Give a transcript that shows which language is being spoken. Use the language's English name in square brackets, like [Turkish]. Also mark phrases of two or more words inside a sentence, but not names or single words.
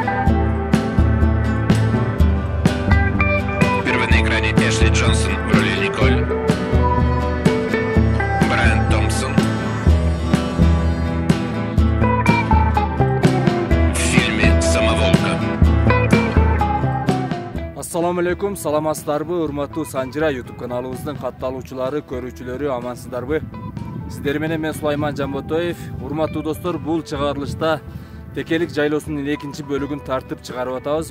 [Russian] Впервые на экране Эшли Джонсон в роли Николь, Брайан Томпсон в фильме «Самоволка». [Arabic] السلام عليكم, [Kyrgyz] саламатсыздарбы, урматтуу Санжира YouTube каналыбыздын катталуучулары, көрүүчүлөрү, амансыздарбы? Сиздер менен мен Сулайман Жамботоев. Урматтуу достор, бул чыгарылышта Текелик жайлоосунун экинчи бөлүгүн тартып чыгарып атабыз.